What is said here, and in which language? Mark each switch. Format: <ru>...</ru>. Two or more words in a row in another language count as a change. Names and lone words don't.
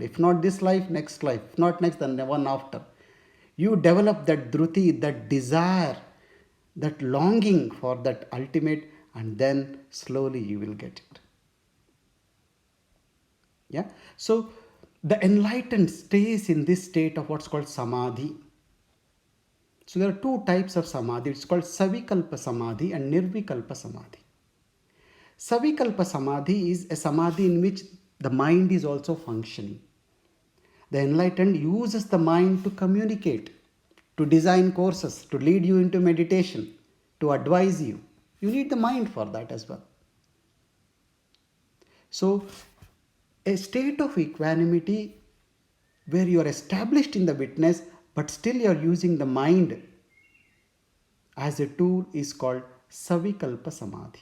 <en>If not this life, next life. If not next, then the one after. You develop that dhruti, that desire, that longing for that ultimate, and then slowly you will get it. Yeah. So the enlightened stays in this state of what's called samadhi. So there are two types of samadhi. It's called</en> <sa>सविकल्प समाधि</sa> <en>and</en> <sa>निर्विकल्प समाधि. सविकल्प समाधि</sa> <en>is a samadhi in which the mind is also functioning. The enlightened uses the mind to communicate, to design courses, to lead you into meditation, to advise you. You need the mind for that as well. So, a state of equanimity where you are established in the witness, but still you are using the mind as a tool is called</en> <sa>सविकल्प समाधि.</sa>